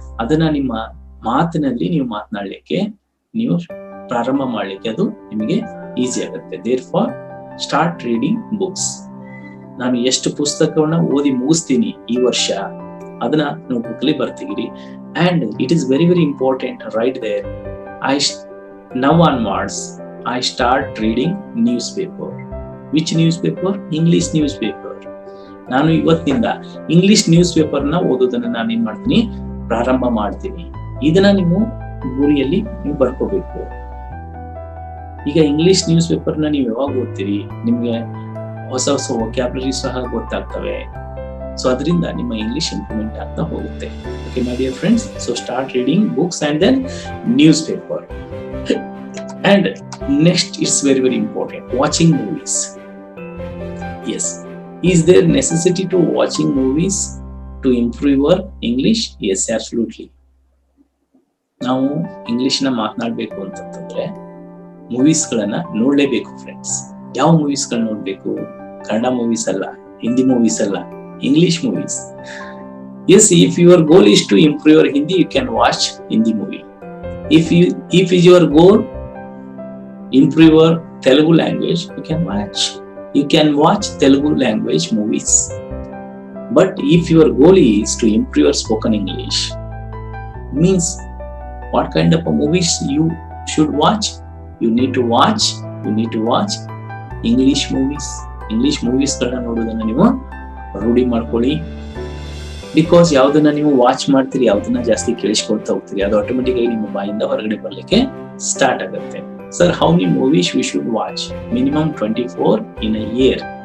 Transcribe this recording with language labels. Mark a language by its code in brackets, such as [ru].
[kn] ಅದನ್ನ ನಿಮ್ಮ ಮಾತಿನಲ್ಲಿ ನೀವು ಮಾತನಾಡ್ಲಿಕ್ಕೆ, ನೀವು ಪ್ರಾರಂಭ ಮಾಡ್ಲಿಕ್ಕೆ ಅದು ನಿಮಗೆ ಈಸಿ ಆಗುತ್ತೆ. [en] Therefore start reading books. [kn] ನಾನು ಎಷ್ಟು ಪುಸ್ತಕವನ್ನ ಓದಿ ಮುಗಿಸ್ತೀನಿ ಈ ವರ್ಷ, ಅದನ್ನ ನೋಟ್ಬುಕ್ ಅಲ್ಲಿ ಬರ್ತಿಗಿರಿ. [en] And it is very very important right there. Now onwards, I start reading newspaper. Which newspaper? English newspaper. [kn] ನಾನು ಇವತ್ತಿನಿಂದ ಇಂಗ್ಲಿಷ್ ನ್ಯೂಸ್ ಪೇಪರ್ ನ ಓದೋದನ್ನ ನಾನು ಏನ್ ಮಾಡ್ತೀನಿ, ಪ್ರಾರಂಭ ಮಾಡ್ತೀನಿ. ಇದನ್ನ ನೀವು ಗುರಿಯಲ್ಲಿ ನೀವು ಬರ್ಕೋಬೇಕು. ಈಗ ಇಂಗ್ಲಿಷ್ ನ್ಯೂಸ್ ಪೇಪರ್ ನ ನೀವು ಯಾವಾಗ ಓದ್ತೀರಿ, ನಿಮ್ಗೆ ಹೊಸ ಹೊಸ ವೊಕ್ಯಾಬ್ಯುಲರಿ ಸಹ ಗೊತ್ತಾಗ್ತವೆ. ಸೊ ಅದರಿಂದ ನಿಮ್ಮ ಇಂಗ್ಲಿಷ್ ಇಂಪ್ರೂವ್ಮೆಂಟ್ ಆಗ್ತಾ ಹೋಗುತ್ತೆ. Okay my dear friends, [en] So start reading books and then newspaper. And next it's very very important, watching movies. Yes, is there necessity to watching movies to improve your English? Yes, absolutely. [kn] ನಾವು English ನ ಮಾತನಾಡಬೇಕು ಅಂತಂದ್ರೆ movies ಗಳನ್ನ ನೋಡ್ಲೇಬೇಕು friends. ಯಾವ movies ಗಳನ್ನ ನೋಡ್ಬೇಕು? Kannada movies ಅಲ್ಲ, Hindi movies ಅಲ್ಲ, English movies. [en] Yes, if your goal is to improve your Hindi, you can watch Hindi movie. If your goal improve your Telugu language, you can watch Telugu language movies. But if your goal is to improve your spoken English, means what kind of movies you should watch? You need to watch English movies. [kn] English movies ಗಳನ್ನ ನೋಡೋದನ್ನ ನೀವು ರೂಢಿ ಮಾಡ್ಕೊಳ್ಳಿ. Because ಯಾವ್ದನ್ನ ನೀವು watch ಮಾಡ್ತೀರಿ, ಯಾವ್ದನ್ನ ಜಾಸ್ತಿ ಕೇಳಿಸ್ಕೊಳ್ತಾ ಹೋಗ್ತೀರಿ, ಅದು ಆಟೋಮೆಟಿಕ್ ಆಗಿ ನಿಮ್ಮ ಬಾಯಿಂದ ಹೊರಗಡೆ ಬರ್ಲಿಕ್ಕೆ ಸ್ಟಾರ್ಟ್ ಆಗುತ್ತೆ. [en] Sir, how many movies we should watch? Minimum 24 in a year.